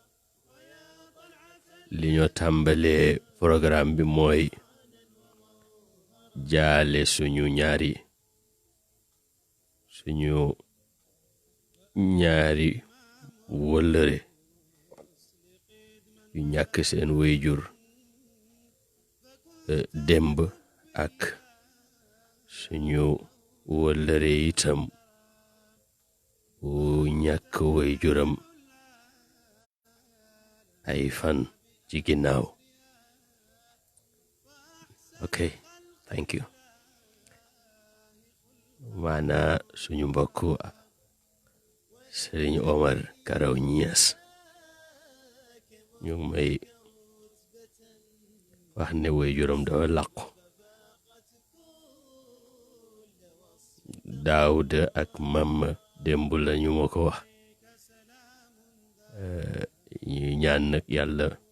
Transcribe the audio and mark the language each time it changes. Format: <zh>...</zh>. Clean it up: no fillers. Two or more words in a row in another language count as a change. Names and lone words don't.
<wo>li ñoo tàmbalee programme bi mooy jaale suñu ñaari wëllëre yu ñàkk seen wéyjur démb ak suñu wëllëre itam wu ñàkk wéyjuram ay fan ci ginnaaw.</wo> <en>Okay, thank you.</en> <wo>Maana suñu mbokku Sëriñ Omar Karaw Ñas ñu ngi may wax ne wéyjuram dafa làqu. Daawuda ak Mama démb la ñu ma ko wax ñu ñaan nag yàlla</wo>